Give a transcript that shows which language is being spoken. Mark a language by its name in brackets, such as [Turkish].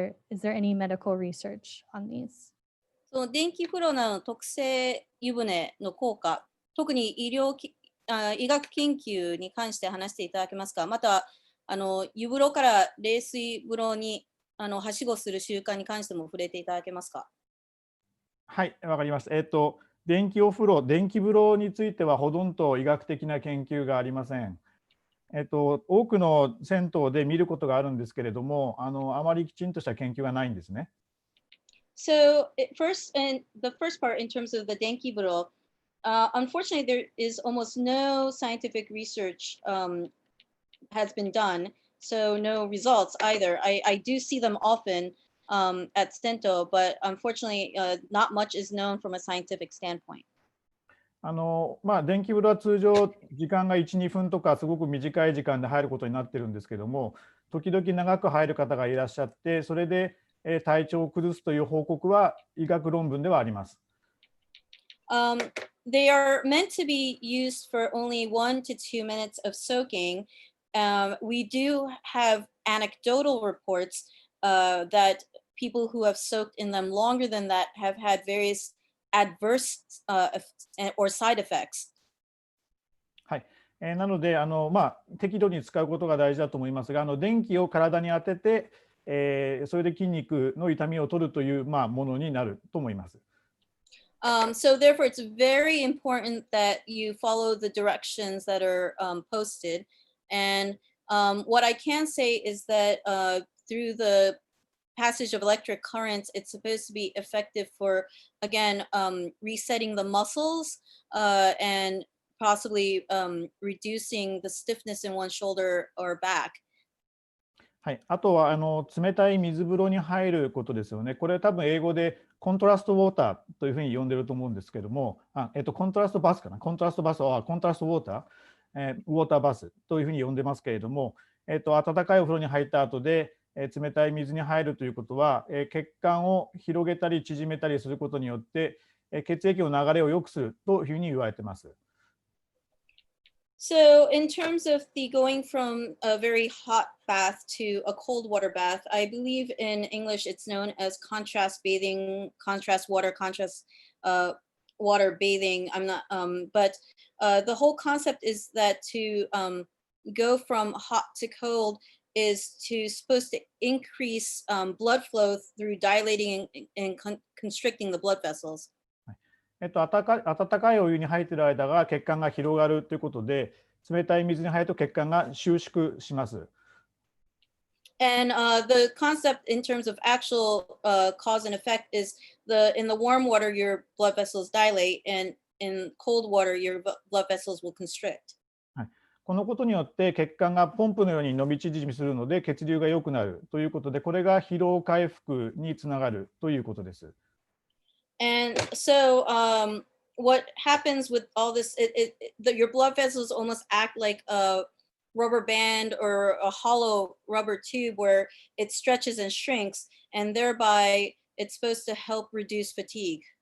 [English] Is there any medical research on these? [Japanese] その電気風呂の特性湯船の効果、特に医学研究に関して話していただけますか？また湯風呂から冷水風呂にはしごする習慣に関しても触れていただけますか？はい、わかりました。電気風呂についてはほとんど医学的な研究がありません。多くの銭湯で見ることがあるんですけれども、あまりきちんとした研究がないんですね。 [English] So the first part in terms of the denki furo, unfortunately there is almost no scientific research has been done, so no results either. I do see them often at Cento, but unfortunately not much is known from a scientific standpoint. [Japanese] 電気風呂は通常時間が1、2分とかすごく短い時間で入ることになってるんですけども、時々長く入る方がいらっしゃって、それで体調を崩すという報告は医学論文ではあります。 [English] They are meant to be used for only 1 to 2 minutes of soaking. We do have anecdotal reports that people who have soaked in them longer than that have had various adverse or side effects. [Japanese] はい。なので適度に使うことが大事だと思いますが、電気を体に当てて、それで筋肉の痛みを取るという、ものになると思います。 [English] So therefore, it's very important that you follow the directions that are posted. And what I can say is that through the passage of electric currents, it's supposed to be effective for, again, resetting the muscles and possibly reducing the stiffness in one shoulder or back. [Japanese] はい、あとは冷たい水風呂に入ることですよね。これ多分英語でコントラストウォーターというふうに呼んでると思うんですけども、コントラストバスかな、コントラストバスはコントラストウォーター、ウォーターバスというふうに呼んでますけれども、温かいお風呂に入った後で、冷たい水に入るということは、血管を広げたり縮めたりすることによって、血液の流れを良くするというふうに言われています。 [English] So in terms of the going from a very hot bath to a cold water bath, I believe in English it's known as contrast bathing, contrast water bathing. I'm not, but the whole concept is that to go from hot to cold is supposed to increase blood flow through dilating and constricting the blood vessels. [Japanese] 温かいお湯に入っている間が血管が広がるということで、冷たい水に入ると血管が収縮します。 [English] And the concept in terms of actual cause and effect is in the warm water your blood vessels dilate, and in cold water your blood vessels will constrict. [Japanese] このことによって血管がポンプのように伸び縮みするので血流が良くなるということで、これが疲労回復につながるということです。 [English] And so what happens with all this, your blood vessels almost act like a rubber band or a hollow rubber tube where it stretches and shrinks, and thereby it's supposed to help reduce fatigue.